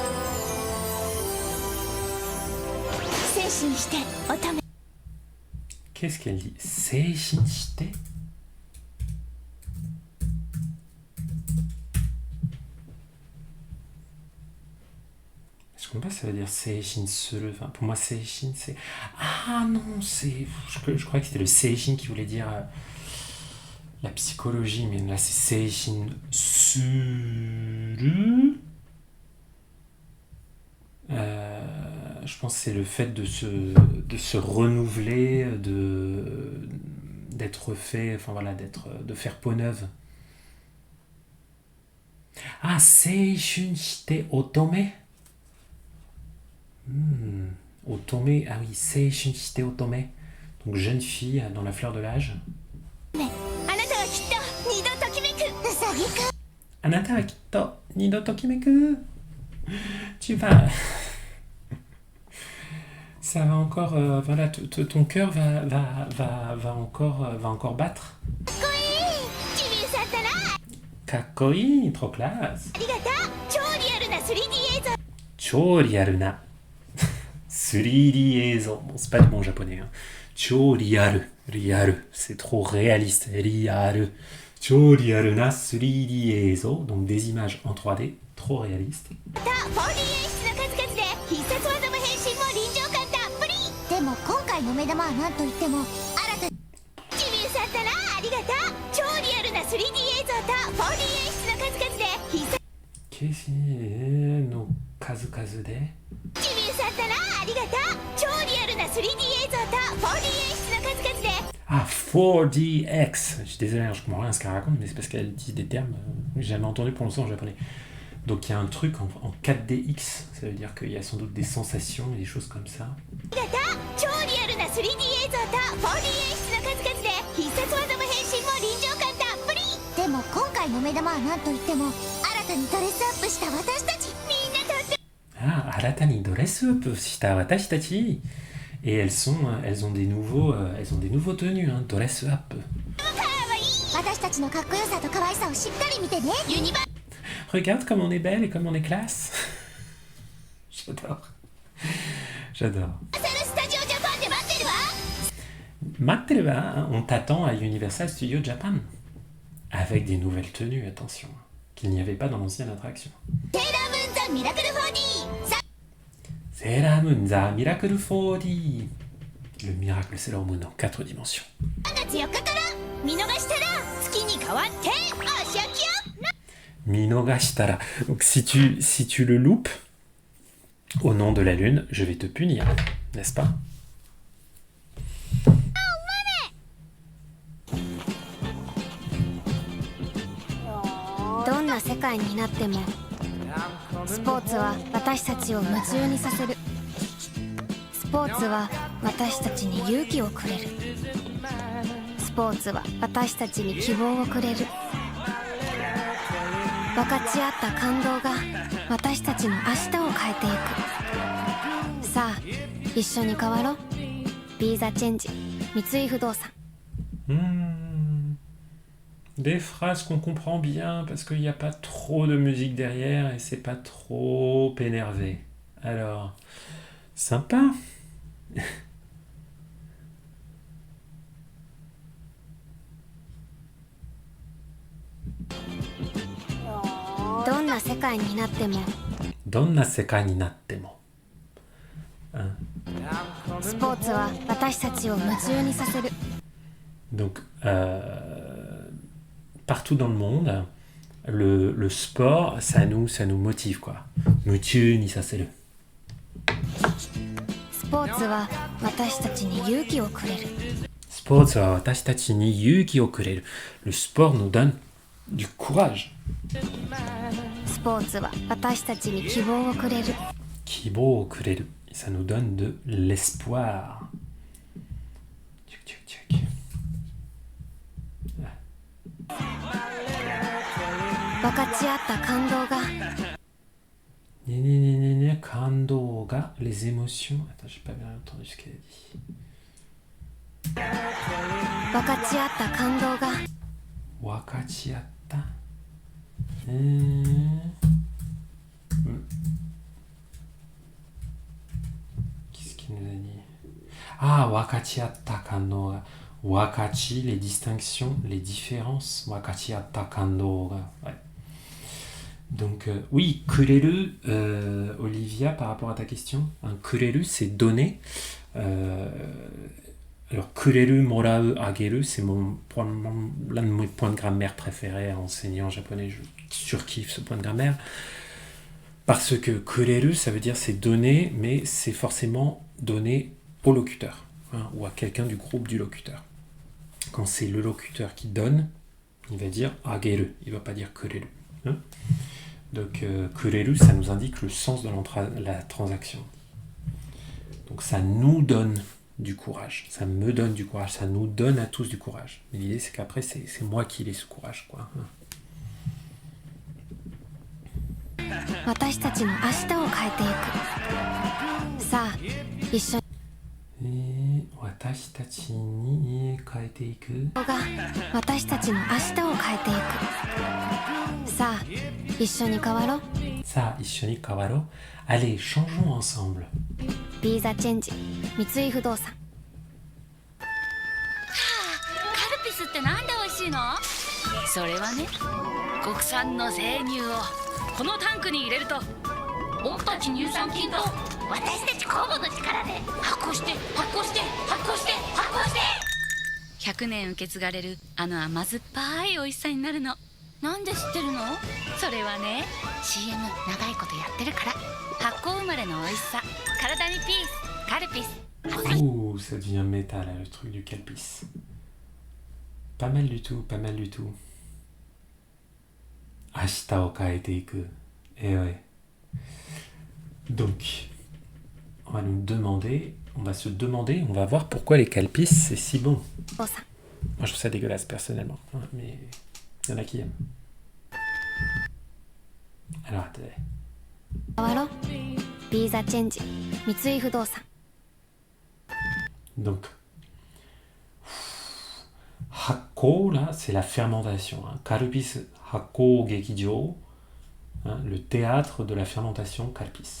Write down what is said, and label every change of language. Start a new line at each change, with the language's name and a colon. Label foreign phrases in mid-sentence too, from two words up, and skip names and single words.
French: Ok. Qu'est-ce qu'elle dit?
Japanese: 精神して?
French: Je comprends pas, ça veut dire
Japanese: 精神する.
French: Enfin, pour moi, seishin, c'est... Ah non, c'est... Je croyais que c'était le seishin qui voulait dire la psychologie, mais là, c'est
Japanese: 精神する.
French: Je pense que c'est le fait de se renouveler, d'être fait, enfin voilà, de faire peau neuve.
Japanese: あ、青春して乙女. Otome,
French: ah oui,
Japanese: 青春して乙女.
French: Donc jeune fille dans la fleur de l'âge.
Japanese: あなたはきっと二度ときめくウサギくんあなたはきっと二度ときめく.
French: Tu vas... Ça va encore... voilà, ton cœur va encore battre.
Japanese: かっこいいジミーさんったら Kakoi,
French: trop classe.
Japanese: ありがとう超リアルな 3D 映像超リアルな 3D 映像.
French: Bon, c'est pas du bon japonais. Hein.
Japanese: 超リアル.
French: Riaru. C'est trop réaliste. Riaru.
Japanese: 超リアルな 3D 映像.
French: Donc des images en 3D. Trop réalistes.
Japanese: と 4D 演出の数々で必殺技も変身も臨場感たっぷりでも今回の目玉は何と言っても新たジミーさんったらありがとう超リアルな 3D 映像と 4D 演出の数々で必殺
French: Qu'est-ce
Japanese: の数で? ジミーさんったらありがとう超リアルな 3D 映像と 4D 演出の数々で
French: Ah, 4DX. Je suis désolé, je comprends rien à ce qu'elle raconte, mais c'est parce qu'elle dit des termes que j'ai jamais entendu prononcer en japonais. Donc il y a un truc en 4DX, ça veut dire qu'il y a sans doute des sensations et des choses comme ça.
Japanese: ありがとう超リアルな 3D 映像と 4D 演出の数々で必殺技も変身も臨場感たっぷりでも今回の目玉は何と言っても新たにドレスアップした私たちみんなとってあ、新たにドレスアップした私たち.
French: Et elles ont des nouveaux tenues, hein,
Japanese: ドレスアップ. 私たちのかっこよさと可愛さをしっかり見てねユニバ
French: Regarde comme on est belle et comme on est classe. J'adore. J'adore.
Japanese: ーサルスタジオジャパンで待ってるわ待ってるわ,
French: on t'attend à Universal Studios Japan. Avec des nouvelles tenues, attention. Qu'il n'y avait pas dans l'ancienne attraction.
Japanese: セーラームーンザミラクル 4D さ
French: Sailor Moon The Miracle 4D. Le miracle Sailor Moon en 4 dimensions.
Japanese: 3 月4日から見逃したら月に変わってお仕置きよ Minogashitara.
French: Donc si tu le loupes, au nom de la lune, je vais te punir, n'est-ce pas?
Japanese: どんな世界になってもスポーツは私たちを夢中にさせるスポーツは私たちに勇気をくれるスポーツは私たちに希望をくれる分かち合った感動が私たちの明日を変えていくさあ一緒に変わろうビーザチェンジ三井不動産
French: Des phrases qu'on comprend bien parce qu'il n'y a pas trop de musique derrière et c'est pas trop énervé. Alors, sympa.
Japanese: どんな世界になってもどんな世界になっても. スポーツは私たちを夢中にさせる
French: Donc, partout dans le monde, le sport, ça nous motive, quoi.
Japanese: 夢中にさせる. スポーツは私たちに勇気をくれるスポーツは私たちに勇気をくれる.
French: Le sport nous donne du courage.
Japanese: スポーツは私たちに希望をくれる希望をくれる.
French: Ça nous donne de l'espoir. Tchuk, tchuk, tchuk.
Japanese: 分かち合った感動が感動が,
French: les émotions. Attends, j'ai pas bien entendu ce qu'elle a dit.
Japanese: 分かち合った感動が Wakachiatta.
French: Qu'est-ce qu'il nous a dit?
Japanese: あ、分かち合った感動が. Wakachi,
French: les distinctions, les différences.
Japanese: 分かち合った感動が.
French: Ouais. Donc, oui, kureru, Olivia, par rapport à ta question. Un kureru, c'est donner. Alors,
Japanese: くれる、もらう、あげる,
French: c'est probablement l'un de mes points de grammaire préférés en enseignant japonais. Je surkiffe ce point de grammaire. Parce que kureru, ça veut dire c'est donner, mais c'est forcément donner au locuteur, hein, ou à quelqu'un du groupe du locuteur. Quand c'est le locuteur qui donne, il va dire ageru, il ne va pas dire kureru. Hein. Donc, kureru, ça nous indique le sens de la transaction. Donc, ça nous donne du courage, ça me donne du courage, ça nous donne à tous du courage. Mais l'idée, c'est qu'après, c'est moi qui ai ce courage, quoi.
Japanese: 私たちの明日を変えていく。さあ一緒に私たちに変えていく。が私たちの明日を変えていく。さあ一緒に変わろう。さあ一緒に変わろう。
French: Allez, changeons ensemble.
Japanese: ビーザチェンジ三井不動産。カルピスってなんで美味しいの？それはね、国産の生乳をこのタンクに入れると、僕たち乳酸菌と私たち酵母の力で発酵して発酵して発酵して発酵して100年受け継がれるあの甘酸っぱい美味しさになるの。なんで知ってるの？それはね、 CM 長いことやってるから。発酵生まれの美味しさ、体にピース、カルピス。
French: Ouh, ça devient méta là, le truc du calpis. Pas mal du tout, pas mal du tout.
Japanese: 明日を変えていく.
French: Eh ouais. Donc, on va nous demander, on va se demander, on va voir pourquoi les calpis c'est si bon. Moi je trouve ça dégueulasse personnellement, hein, mais il y en a qui aiment. Alors attendez.
Japanese: 変わろう。ビーザチェンジ三井不動産。
French: Donc, Hakko, là, c'est la fermentation. Hein. Kalpis Hakko Gekijo, hein, le théâtre de la fermentation Kalpis.